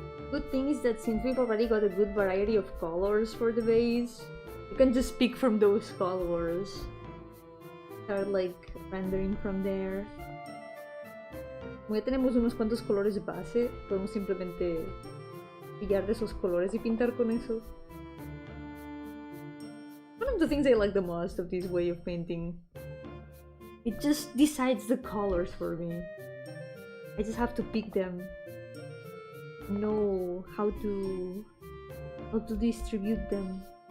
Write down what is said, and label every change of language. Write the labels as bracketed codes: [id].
[en] Good thing is that since we've already got a good variety of colors for the base, you can just pick from those colors. Start like rendering from there. [es] Como ya tenemos unos cuantos colores base, podemos simplemente pillar de esos colores y pintar con eso. [en] the things I like the most of this way of painting. It just decides the colors for me. I just have to pick them. Know how to distribute them.